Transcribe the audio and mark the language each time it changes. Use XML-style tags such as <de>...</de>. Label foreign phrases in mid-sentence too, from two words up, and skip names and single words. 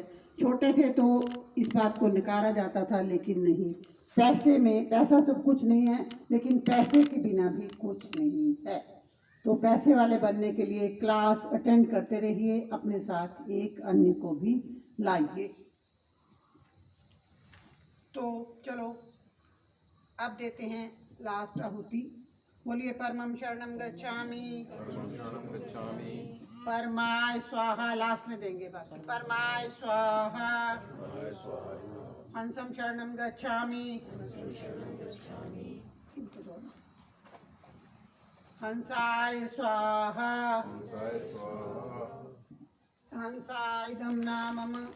<hi>छोटे थे तो इस बात को नकारा जाता था, लेकिन नहीं, पैसा सब कुछ नहीं है, लेकिन पैसे के बिना भी कुछ नहीं है। तो पैसे वाले बनने के लिए क्लास अटेंड करते रहिए, अपने साथ एक अन्य को भी लाइए। तो चलो अब देते हैं लास्ट आहुति। बोलिए,</hi> <sa>परमं शरणं गच्छामि, परमाय स्वाहा।</sa> <hi>लास्ट में देंगे बाकी।</hi> <sa>परमाय स्वाहा। हंसं शरणं गच्छामि, हंसाय स्वाहा। हंसाइदं नामम।</sa>